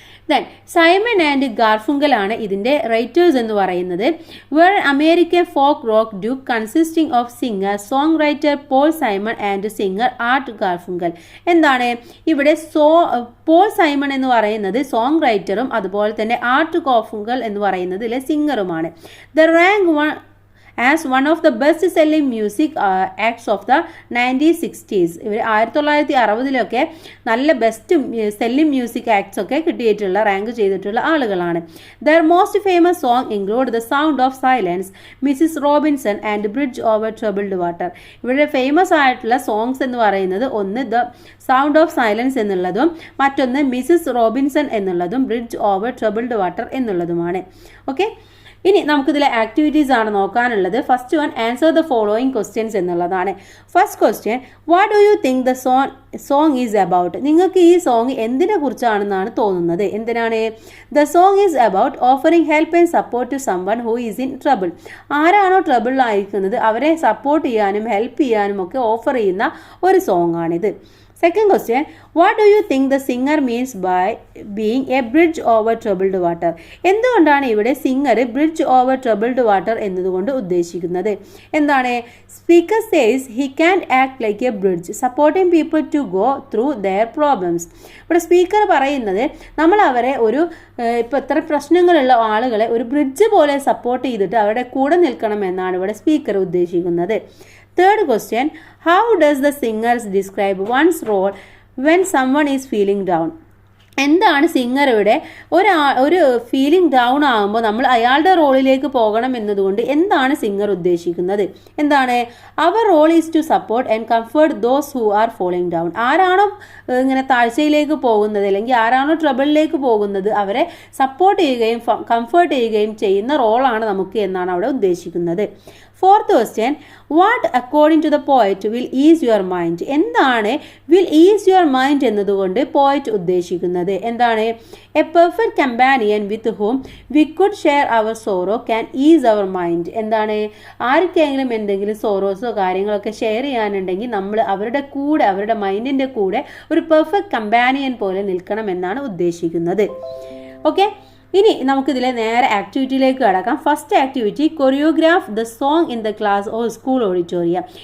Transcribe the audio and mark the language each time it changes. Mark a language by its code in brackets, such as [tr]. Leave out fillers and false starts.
[ml] Then Simon and ഗാർഫുങ്കൽ ആണ് ഇതിൻ്റെ writers എന്ന് പറയുന്നത്. [en] Where American folk rock duo consisting of singer songwriter Paul Simon and singer Art Garfunkel. [ml] എന്താണ് ഇവിടെ Paul Simon എന്ന് പറയുന്നത് സോങ് റൈറ്ററും അതുപോലെ തന്നെ ആർട്ട് ഗാർഫുങ്കൽ എന്ന് പറയുന്നതിലെ സിംഗറുമാണ്. [en] The rank as one of the best selling music acts of the 1960s. [ml] ഇവർ 1960-ലൊക്കെ നല്ല best selling music acts ഒക്കെ കിട്ടിയിട്ടുള്ള റാങ്ക് ചെയ്തിട്ടുള്ള ആളുകളാണ്. [en] Their most famous song include The Sound of Silence, Mrs. Robinson and Bridge Over Troubled Water. [ml] ഇവരുടെ famous ആയിട്ടുള്ള songs എന്ന് പറയുന്നത് ഒന്ന് ദ സൗണ്ട് ഓഫ് സൈലൻസ് എന്നുള്ളതും മറ്റൊന്ന് മിസ്സിസ് റോബിൻസൺ എന്നുള്ളതും bridge over troubled water എന്നുള്ളതുമാണ്. Okay, ഇനി നമുക്കിതിലെ ആക്ടിവിറ്റീസ് ആണ് നോക്കാനുള്ളത്. [en] first one answer the following questions [ml] എന്നുള്ളതാണ്. [en] First question, what do you think the song is about. [ml] നിങ്ങൾക്ക് ഈ സോങ് എന്തിനെ കുറിച്ചാണെന്നാണ് തോന്നുന്നത്? എന്തിനാണ്? [en] The song is about offering help and support to someone who is in trouble. [ml] ആരാണോ ട്രബിളിലായിരിക്കുന്നത് അവരെ support ചെയ്യാനും help ചെയ്യാനും ഒക്കെ ഓഫർ ചെയ്യുന്ന ഒരു സോങ് ആണിത്. [en] Second question, what do you think the singer means by being a bridge over troubled water? [ml] എന്തുകൊണ്ടാണ് ഇവിടെ singer bridge over troubled water എന്നതുകൊണ്ട് ഉദ്ദേശിക്കുന്നത്? എന്താണ്? [en] Speaker says he can act like a bridge supporting people to go through their problems. [ml] ഇവിടെ speaker പറയുന്നത് നമ്മൾ അവരെ ഇപ്പോൾ ഇത്ര പ്രശ്നങ്ങളുള്ള ആളുകളെ ഒരു ബ്രിഡ്ജ് പോലെ സപ്പോർട്ട് ചെയ്തിട്ട് അവരുടെ കൂടെ നിൽക്കണം എന്നാണ് ഇവിടെ സ്പീക്കർ ഉദ്ദേശിക്കുന്നത്. [en] Third question, how does the singer describe one's role when someone is feeling down? [ml] എന്താണ് സിംഗർ ഇവിടെ ഒരു ഫീലിംഗ് ഡൗൺ ആകുമ്പോൾ നമ്മൾ അയാളുടെ റോളിലേക്ക് പോകണം എന്നതുകൊണ്ട് എന്താണ് സിംഗർ ഉദ്ദേശിക്കുന്നത്? എന്താണ്? [en] അവർ role is to support and comfort those who are falling down. [ml] ആരാണോ ഇങ്ങനെ താഴ്ചയിലേക്ക് പോകുന്നത് അല്ലെങ്കിൽ ആരാണോ ട്രബിളിലേക്ക് പോകുന്നത് അവരെ സപ്പോർട്ട് ചെയ്യുകയും കംഫർട്ട് ചെയ്യുകയും ചെയ്യുന്ന റോളാണ് നമുക്ക് എന്നാണ് അവിടെ ഉദ്ദേശിക്കുന്നത്. [en] Fourth question, what according to the poet will ease your mind? [ml] എന്താണ് [en] will ease your mind [ml] എന്നതുകൊണ്ട് പോയറ്റ് ഉദ്ദേശിക്കുന്നത്? എന്താണ്? [en] A perfect companion with whom we could share our sorrow can ease our mind. [ml] എന്താണ്? ആർക്കെങ്കിലും എന്തെങ്കിലും സോറോസോ കാര്യങ്ങളൊക്കെ ഷെയർ ചെയ്യാനുണ്ടെങ്കിൽ നമ്മൾ അവരുടെ കൂടെ അവരുടെ മൈൻഡിൻ്റെ കൂടെ ഒരു പെർഫെക്റ്റ് കമ്പാനിയൻ പോലെ നിൽക്കണം എന്നാണ് ഉദ്ദേശിക്കുന്നത്. ഓക്കെ, ഇനി നമുക്കിതിലെ നേരെ ആക്ടിവിറ്റിയിലേക്ക് കടക്കാം. First activity, [en] Choreograph the song in the class or school auditorium.